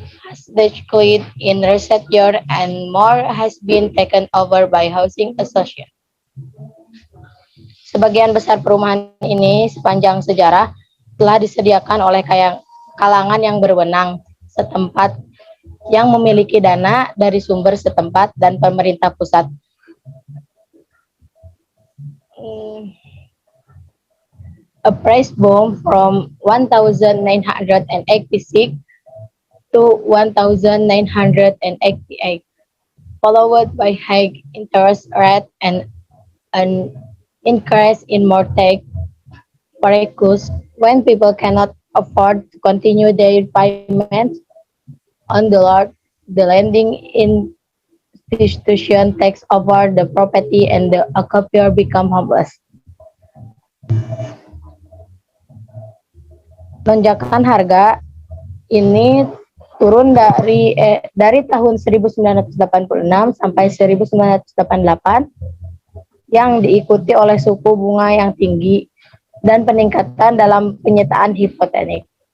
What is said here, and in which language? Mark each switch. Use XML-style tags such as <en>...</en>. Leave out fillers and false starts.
<en>Has declined in recent years and more has been taken over by housing association.</en> <id>Sebagian besar perumahan ini sepanjang sejarah telah disediakan oleh kalangan yang berwenang setempat yang memiliki dana dari sumber setempat dan pemerintah pusat.</id> <en>A price boom from 1986 to 1988, followed by high interest rate and an increase in mortgage purchase when people cannot afford to continue their payments on the lending institution takes over the property and the occupier become homeless.</en> <id>Lonjakan harga ini turun dari tahun 1986 sampai 1988 yang diikuti oleh suku bunga yang tinggi dan peningkatan dalam penyitaan hipotek.</id>